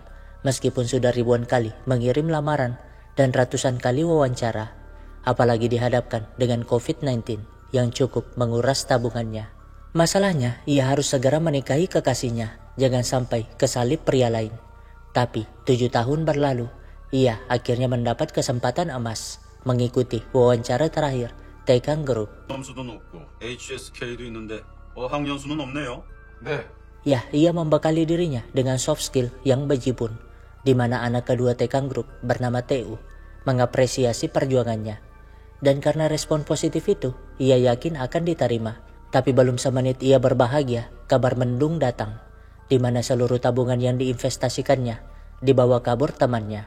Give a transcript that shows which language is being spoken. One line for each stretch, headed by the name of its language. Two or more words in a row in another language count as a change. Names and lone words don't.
Indonesian: Meskipun sudah ribuan kali mengirim lamaran dan ratusan kali wawancara, apalagi dihadapkan dengan COVID-19 yang cukup menguras tabungannya. Masalahnya, ia harus segera menikahi kekasihnya, jangan sampai kesalip pria lain. Tapi 7 tahun berlalu, ia akhirnya mendapat kesempatan emas mengikuti wawancara terakhir Taekang Group.
Korean: 점수도 높고 HSK도 있는데 어학연수는 없네요. 네.
Indonesian: Ya, ia membekali dirinya dengan
English: soft skill
Indonesian: yang bejibun, di mana anak kedua Taekang Group bernama TU mengapresiasi perjuangannya. Dan karena respon positif itu, ia yakin akan diterima. Tapi belum semenit ia berbahagia, kabar mendung datang, di mana seluruh tabungan yang diinvestasikannya dibawa kabur temannya.